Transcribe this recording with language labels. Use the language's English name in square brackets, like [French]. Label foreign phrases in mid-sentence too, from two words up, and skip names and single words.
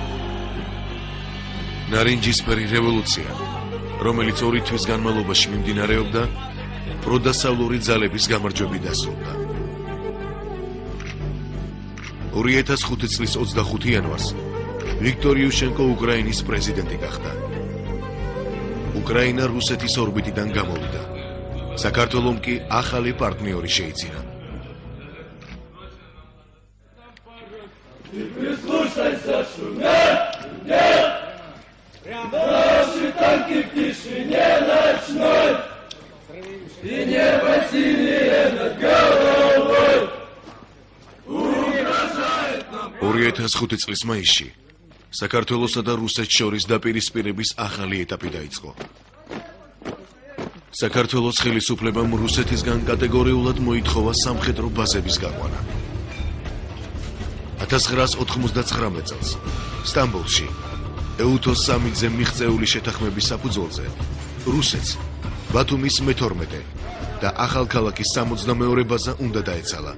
[Georgian] ნარინჯისფერი რევოლუცია, რომელიც 2 თვის განმავლობაში მიმდინარეობდა, პროდასავლური ძალების გამარჯვებით დასრულდა. 2005 წლის 25 იანვარს ვიქტორ იუშენკო უკრაინის პრეზიდენტი გახდა. უკრაინა რუსეთის ორბიტიდან გამოვიდა. საქართველომ კი ახალი პარტნიორი შეიძინა. [Russian] Прислушайся, шумят, нет, наши танки в тишине ночной, и небо синее над головой угрожает нам. [Georgian] 2005 წლის მაისში საქართველოსა და რუსეთს შორის დაპირისპირების ახალი ეტაპი დაიწყო. საქართველოს ხელისუფლებამ რუსეთისგან კატეგორიულად მოითხოვა სამხედრო ბაზების გაყვანა. 1999 წელს სტამბოლში ეუთოს სამიძე მიღწეული შეთანხმების საფუძველზე რუსეთს ბათუმის მე-12 და ახალქალაქის 62 ბაზა უნდა დაეცალა.